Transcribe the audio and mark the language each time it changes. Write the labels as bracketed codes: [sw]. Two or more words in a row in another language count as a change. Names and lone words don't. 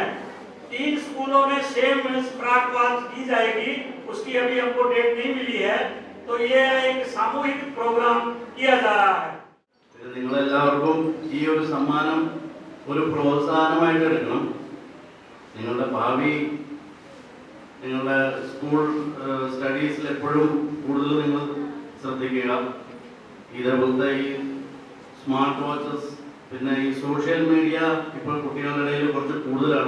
[hi] 3 स्कूलों में [en] same smart watch [hi] की जाएगी. उसकी अभी हमको डेट नहीं मिली है. तो ये एक सामूहिक प्रोग्राम किया जा रहा है. [ml] നിങ്ങളെല്ലാവർക്കും ഈ ഒരു സമ്മാനം ഒരു പ്രോത്സാഹനമായിട്ട് എടുക്കണം. നിങ്ങളുടെ ഭാവി നിങ്ങളുടെ [en] school studies [ml] എപ്പോഴും കൂടുതൽ നിങ്ങൾ ശ്രദ്ധിക്കുക. ഇതേപോലത്തെ ഈ [en] smart watches [ml] പിന്നെ ഈ [en] social media [ml] ഇപ്പോൾ കുട്ടികളുടെ ഇടയിൽ കുറച്ച് കൂടുതലാണ്.